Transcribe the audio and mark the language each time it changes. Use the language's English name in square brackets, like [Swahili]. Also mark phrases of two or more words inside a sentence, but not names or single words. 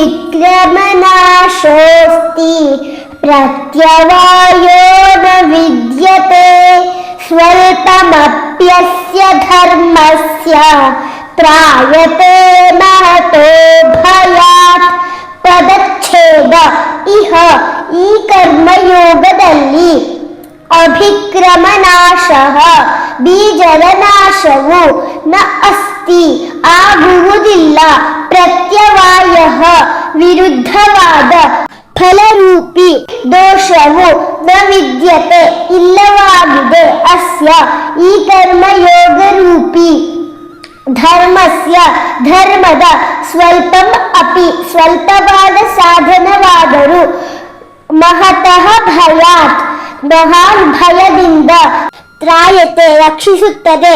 [Sanskrit] अभिक्रमनाशोऽस्ति प्रत्यवायो न विद्यते स्वल्पमप्यस्य धर्मस्य त्रायते महतो भयात् ಪದಚ್ಛೇದ [Kannada] ಇಹ ಈ ಕರ್ಮಯೋಗದಲ್ಲಿ ಅಭಿಕ್ರಮನಾಶಃ ಬೀಜದ ನಾಶವು [Sanskrit] ನ ಅಸ್ತಿ [Kannada] ಆಗುವುದಿಲ್ಲ ಪ್ರತ್ಯವಾಯಃ ವಿರುದ್ಧವಾದ ಫಲರೂಪಿ ದೋಷವು [Sanskrit] ನ ವಿದ್ಯತೆ [Kannada] ಇಲ್ಲವಾಗಿದೆ ಅಸ್ಯ ಈ ಕರ್ಮಯೋಗ ರೂಪಿ ಧರ್ಮಸ್ಯ ಧರ್ಮದ [Sanskrit] ಸ್ವಲ್ಪಂ ಅಪಿ [Kannada] ಸ್ವಲ್ಪವಾದ ಸಾಧನವಾದರೂ [Sanskrit] ಮಹತಃ ಭಯಾತ್ [Kannada] ಮಹಾನ್ ಭಯದಿಂದ ತ್ರಾಯತೆ ರಕ್ಷಿಸುತ್ತದೆ.